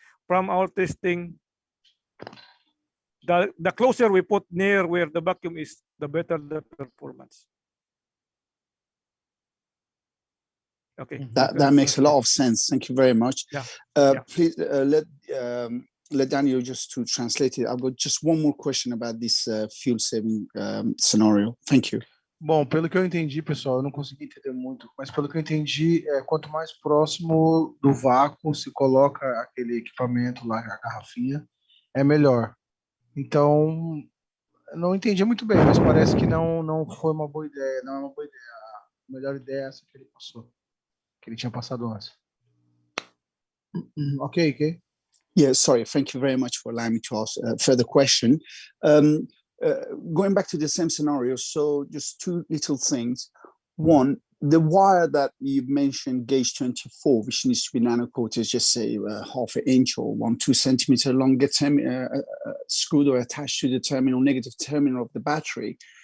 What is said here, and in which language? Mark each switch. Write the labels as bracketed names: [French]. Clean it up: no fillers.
[English] From our testing, the closer we put near where the vacuum is, the better the performance. Okay. That makes a lot of sense. Thank you very much. Please let Daniel just to translate it. I've got just one more question about this fuel saving scenario. Thank you. [Portuguese] Bom, pelo que eu entendi, pessoal, eu não consegui entender muito, mas pelo que eu entendi, quanto mais próximo do vácuo se coloca aquele equipamento lá, a garrafinha, é melhor. Então, eu não entendi muito bem, mas parece que não foi uma boa ideia, não é uma boa ideia. A melhor ideia é essa que ele passou, que ele tinha passado antes. [English] Okay. Yeah, sorry. Thank you very much for allowing me to ask a further question. Going back to the same scenario, so just two little things. One, the wire that you mentioned, gauge 24, which needs to be nano-coated, just say half an inch or 1-2 centimeter long, gets screwed or attached to the terminal, negative terminal of the battery.